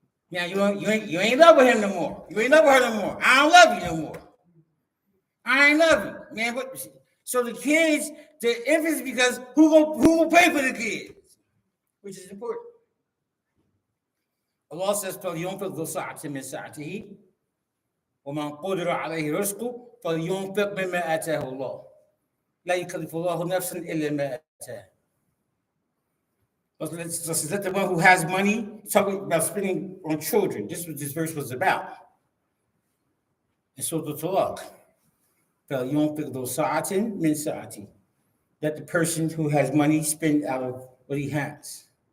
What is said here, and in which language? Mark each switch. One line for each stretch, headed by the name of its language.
English: Now you ain't in love with him no more. You ain't in love with her no more. I don't love you no more. I ain't love you, man. What? So the kids, the infants, because who will pay for the kids, which is important. Allah says,
Arabic: فَلْيُنْفِقْ ذُو سَعَةٍ مِنْ سَعَتِهِ وَمَنْ قُدِرَ عَلَيْهِ رِزْقُهُ فَلْيُنْفِقْ مِمَّا آتَاهُ اللَّهُ لَا يُكَلِّفُ اللَّهُ نَفْسًا إِلَّا مَا آتَاهَا.
English: Let's let the one who has money talk about spending on children. This is what this verse was about. And so the talaq.
Arabic: فَلْيُنْفِقْ ذُو سَعَةٍ مِنْ سَعَتِهِ.
English: Let the person who has money spend out of what he has.